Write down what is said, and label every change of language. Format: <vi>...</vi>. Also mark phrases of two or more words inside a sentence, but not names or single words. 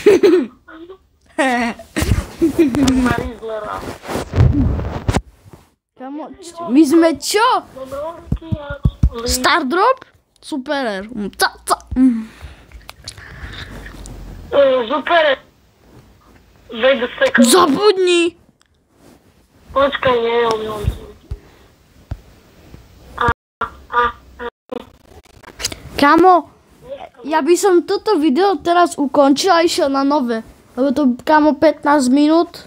<sk>Marizlera. Kamo, my sme čo? Stardrop? Super. Super.</sk> <en>Wait a second.</en> <sk>Zabudni. Počkaj, nie, on. Kamo, ja by som toto video teraz ukončil a išiel na nové. Lebo to, kamo, 15 minút.</sk>